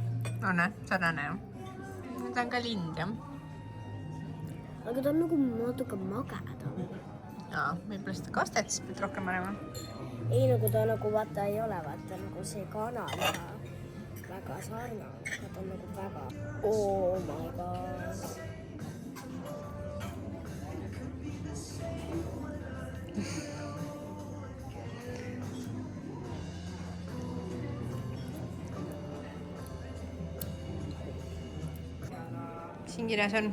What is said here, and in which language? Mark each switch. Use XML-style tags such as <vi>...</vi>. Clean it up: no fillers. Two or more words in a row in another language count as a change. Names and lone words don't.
<et>On, sarnane jah. Ta on ka lind jah. Aga ta on nagu natuke magedam. Jaa, võib-olla seda kastet siis pead rohkem panema. Ei, nagu ta nagu vaata ei ole, vaata nagu see kanaliha väga sarnane, aga ta on nagu väga...</et> <en>Oh my god.</en> <et>Siin kirjas on?</et>